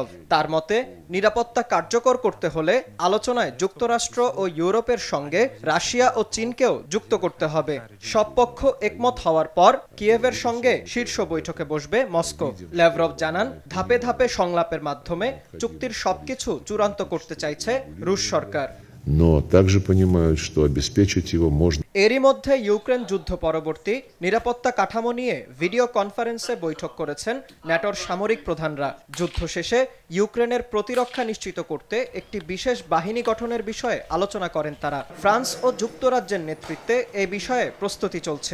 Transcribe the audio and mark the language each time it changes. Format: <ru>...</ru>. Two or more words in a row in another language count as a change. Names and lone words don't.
<bn>তার মতে, নিরাপত্তা কার্যকর করতে হলে আলোচনায় যুক্তরাষ্ট্র ও ইউরোপের সঙ্গে রাশিয়া ও চীনকেও যুক্ত করতে হবে। সব পক্ষ একমত হওয়ার পর কিয়েভের সঙ্গে শীর্ষ বৈঠকে বসবে মস্কো। ল্যাভরভ জানান, ধাপে ধাপে সংলাপের মাধ্যমে চুক্তির সবকিছু চূড়ান্ত করতে চাইছে রুশ সরকার।</bn> <ru>Но также понимают, что обеспечить его можно.</ru> <bn>এরই মধ্যে ইউক্রেন যুদ্ধ পরবর্তী নিরাপত্তা কাঠামো নিয়ে ভিডিও কনফারেন্সে বৈঠক করেছেন ন্যাটোর সামরিক প্রধানরা। যুদ্ধ শেষে ইউক্রেনের প্রতিরক্ষা নিশ্চিত করতে একটি বিশেষ বাহিনী গঠনের বিষয়ে আলোচনা করেন তারা। ফ্রান্স ও যুক্তরাজ্যের নেতৃত্বে এই বিষয়ে প্রস্তুতি চলছে।</bn>